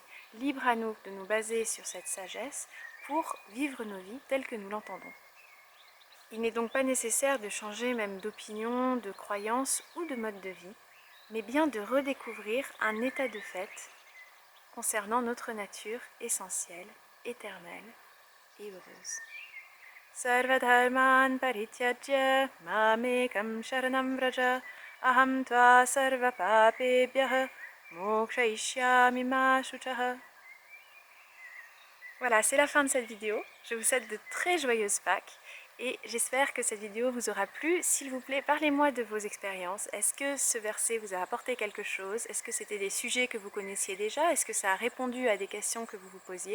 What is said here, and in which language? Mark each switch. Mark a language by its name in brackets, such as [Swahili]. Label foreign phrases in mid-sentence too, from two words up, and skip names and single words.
[French] Libre à nous de nous baser sur cette sagesse pour vivre nos vies telles que nous l'entendons. Il n'est donc pas nécessaire de changer même d'opinion, de croyance ou de mode de vie, mais bien de redécouvrir un état de fait concernant notre nature essentielle, éternelle et heureuse. [Sanskrit] सर्वधर्मान् परित्यज्य मामेकं शरणं व्रज अहं त्वा सर्व पापेभ्यः मोक्षयिष्यामि मा शुचः. [French] Voilà, c'est la fin de cette vidéo. Je vous souhaite de très joyeuses Pâques et j'espère que cette vidéo vous aura plu. S'il vous plaît, parlez-moi de vos expériences. Est-ce que ce verset vous a apporté quelque chose? Est-ce que c'était des sujets que vous connaissiez déjà? Est-ce que ça a répondu à des questions que vous vous posiez?